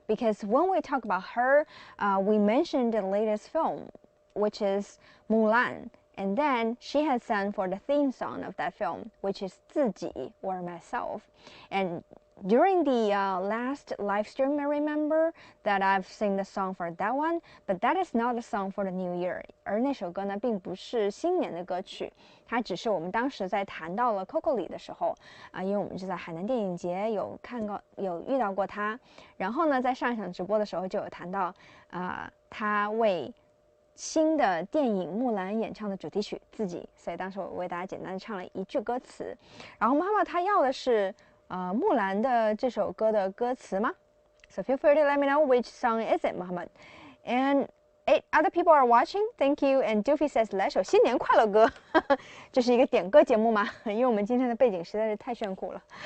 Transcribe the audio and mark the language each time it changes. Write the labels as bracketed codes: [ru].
[en] Because when we talk about her, we mentioned the latest film, which is Mulan. And then she has sung for the theme song of that film, which is 自己 or myself. And during the last live stream, I remember that I've sing the song for that one, but that is not a song for the New Year. [zh] 而那首歌呢，并不是新年的歌曲，它只是我们当时在谈到了 Coco 里的时候因为我们是在海南电影节有遇到过他，然后呢，在上一场直播的时候就有谈到他为新的电影《木兰》演唱的主题曲自己，所以当时我为大家简单的唱了一句歌词。然后妈妈她要的是木兰的这首歌的歌词吗？ [en] So feel free to let me know which song is it, Muhammad. And 8 other people are watching. Thank you. And Doofy says [zh] 来首新年快乐歌。这是一个点歌节目吗？因为我们今天的背景实在是太炫酷了。